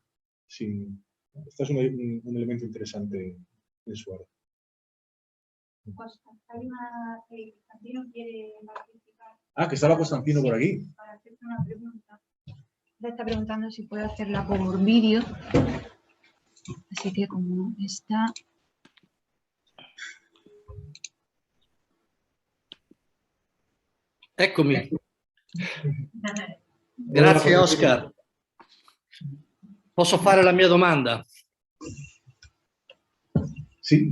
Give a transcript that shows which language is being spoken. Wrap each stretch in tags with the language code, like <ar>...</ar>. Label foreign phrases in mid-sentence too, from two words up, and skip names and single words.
<es>Este es un elemento interesante en Suárez. Constantino quiere participar. Ah, que estaba Constantino por aquí. Para hacerte una pregunta. Le está preguntando si puede hacerla por vídeo. Así que como está...</es> <it>Eccomi. Grazie Oscar. Posso fare la mia domanda? Sì.</it>